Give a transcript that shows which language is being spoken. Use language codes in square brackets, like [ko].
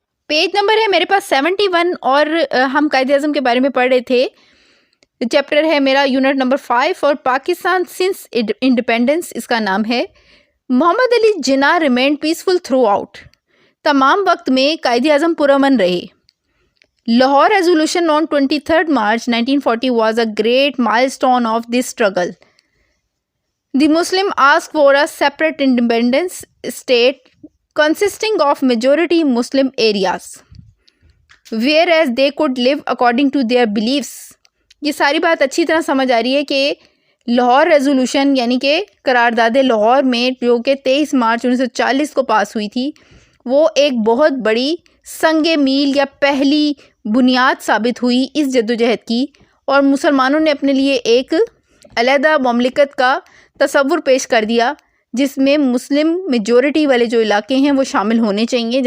[ur] Page number ہے میرے پاس 71، اور ہم قائد اعظم کے بارے میں پڑھ رہے تھے. چیپٹر ہے میرا یونٹ نمبر 5 اور پاکستان سنس انڈیپینڈنس اس کا نام ہے. محمد Ali Jinnah [en] Remained peaceful throughout. [ur] تمام وقت میں قائد اعظم پرامن رہے. [en] Lahore resolution on 23 March 1940 was a great milestone of this struggle. The Muslim asked for a separate independent state consisting of majority Muslim areas, whereas they could live according to their beliefs. [ur] یہ ساری بات اچھی طرح سمجھ آ رہی ہے کہ لاہور ریزولوشن یعنی کہ قرارداد لاہور میں جو کہ 23 مارچ 1940 کو پاس ہوئی تھی، وہ ایک بہت بڑی سنگ میل یا پہلی بنیاد ثابت ہوئی اس جدوجہد کی، اور مسلمانوں نے اپنے لیے ایک علیحدہ مملکت کا تصور پیش کر دیا جس میں مسلم میجورٹی والے جو علاقے ہیں وہ شامل ہونے چاہیے.